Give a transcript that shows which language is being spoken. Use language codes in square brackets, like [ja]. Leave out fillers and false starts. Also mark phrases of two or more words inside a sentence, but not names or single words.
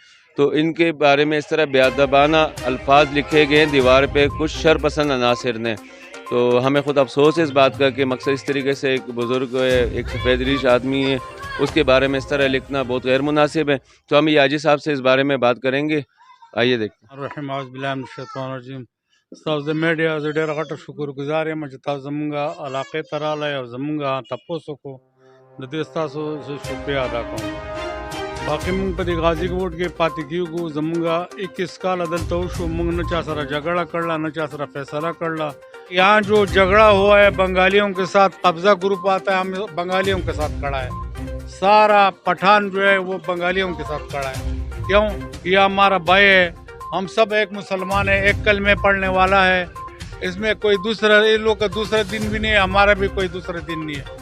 [ur] تو ان کے بارے میں اس طرح بے ادبانہ الفاظ لکھے گئے ہیں دیوار پہ کچھ شرپسند عناصر نے. تو ہمیں خود افسوس ہے اس بات کا کہ مقصد اس طریقے سے ایک بزرگ ہے، ایک سفید ریش آدمی ہے، اس کے بارے میں اس طرح لکھنا بہت غیر مناسب ہے. تو ہم یاجی صاحب سے اس بارے میں بات کریں گے. آئیے دیکھیں. [ar] الرحیم اعوذ باللہ من الشیطان الرجیم. [ps] تاسو د میډیا زه ډېر غټه شکر گزار یم چې تاسو زمونږ علاقې ته راغلی او زمونږ تپوس وکړو. د دې ستاسو زه شکریه ادا کوم. باقي مونږ په دې غازي کوټ کې پاتې کېږو. زمونږ 21 کاله دلته وشو، مونږ نه چا سره جګړه کړله، نه چا سره فیصله کړله. [ur] یہاں جو جھگڑا ہوا ہے بنگالیوں کے ساتھ، قبضہ گروپ آتا ہے، ہم بنگالیوں کے ساتھ کھڑا ہے. سارا پٹھان جو ہے وہ بنگالیوں کے ساتھ کھڑا ہے. کیوں؟ یہ ہمارا بھائی ہے، ہم سب ایک مسلمان ہیں، ایک کلمے پڑھنے والا ہے. اس میں کوئی دوسرا، ان لوگ کا دوسرا دن بھی نہیں ہے، ہمارا بھی کوئی دوسرا دن نہیں ہے.